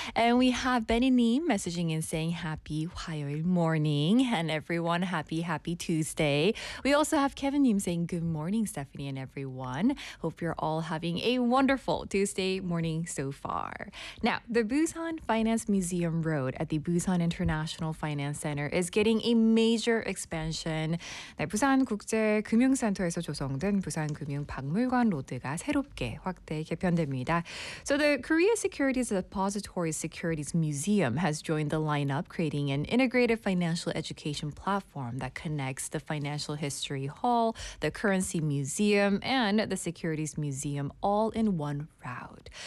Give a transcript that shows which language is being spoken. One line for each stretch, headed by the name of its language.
English: And we have Benny Neem messaging and saying happy morning, and everyone happy Tuesday. We also have Kevin Neem saying good morning, Stephanie and everyone. Hope you're all having a wonderful Tuesday morning so far. Now, the Busan Finance Museum Road at the Busan International Finance Center is getting a major expansion.
Korean: 네, 부산 국제 금융 센터에서 조성된 부산 금융 박물관 로드가 새롭게 확대 개편됩니다.
English: So the Korea Securities Depository Securities Museum has joined the lineup, creating an integrated financial education platform that connects the Financial History Hall, the Currency Museum, and the Securities Museum all in one route.